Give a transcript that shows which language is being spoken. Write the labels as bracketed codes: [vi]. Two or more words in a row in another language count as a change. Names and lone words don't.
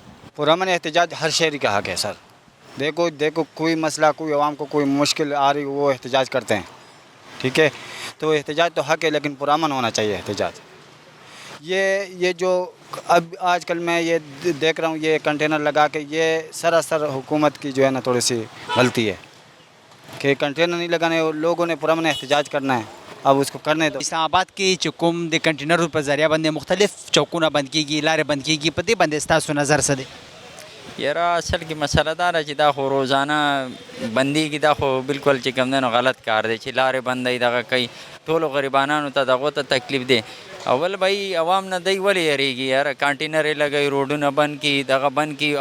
[ur] پرامن احتجاج ہر شہری کا حق ہے سر. دیکھو کوئی مسئلہ, کوئی عوام کو کوئی مشکل آ رہی, وہ احتجاج کرتے ہیں, ٹھیک ہے, تو احتجاج تو حق ہے, لیکن پرامن ہونا چاہیے احتجاج. یہ جو اب آج کل میں یہ دیکھ رہا ہوں یہ کنٹینر لگا کے, یہ سراسر حکومت کی جو ہے نا تھوڑی سی غلطی ہے کہ کنٹینر نہیں لگانے, لوگوں نے پرامن احتجاج کرنا ہے, اب اس کو کرنے دو. [ps] اسلام آباد کی چکم د کنٹینروں پر ذریعہ بندے مختلف چوکونه بند کیږي, لارې بند کیږي, په دې باندې ستاسو نظر څه دی؟ یاره اصل کې مسله دا ده چې دا خو روزانه بندیږي, دا خو بالکل چې کوم دی نو غلط کار دی چې لارې بندوي دغه کوي. ټولو غریبانانو ته دغو ته تکلیف دی. اول بھائی عوام نه دی ولې یریږي یاره, کانټینر یې لګوي, روډونه بند کړي, دغه بند کړي.